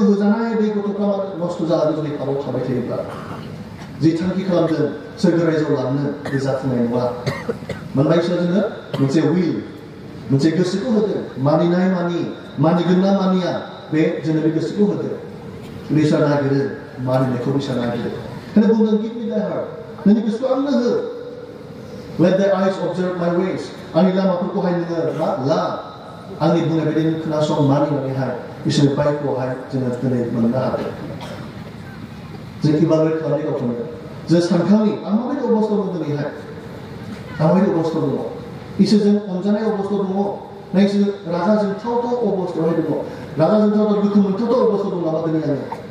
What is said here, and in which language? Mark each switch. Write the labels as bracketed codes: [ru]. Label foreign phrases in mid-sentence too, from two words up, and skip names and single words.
[brx] होजानाय बे गथ'फ्रा नस्थ' जालाङो जुदि पापाव थाबाय थायोब्ला जि थांखि खालामदों सोरगो रायजोआव लांनो बे जाफुंनाय नङा मानोना इसोरा जोंनो मोनसे उइल मोनसे गोसोखौ होदों मानिनाय मानिगोन ना मानिया बे जोंनो बे गोसोखौ होदों इसोरा नागिरो मानिनायखौ इसोरा नागिरो बेखायनो बुंदों [en] give me thy heart [brx] नोंनि गोसोखौ आंनो हो [en] let thy eyes observe my ways [brx] आंनि लामाफोरखौहाय नोङो ला आंनि बुंनाय बायदि खोनासं मानिनानैहाय इसोरनि बाइकखौहाय जोङो दिनै मोननो हादों जों इभालुवेट खालामनाय गावखौनो जों सानखांनि आं माबायदि अबस्थायाव दं दिनैहाय आं माबायदि अबस्थायाव दङ इसोरजों अनजानाय अबस्थायाव दङ ना इसोर रागा जोंथावथाव अबस्थायावहाय दङ रागा जोंथावथाव दुखु मोनथावथाव अबस्थायाव दं नामा दिनै आङो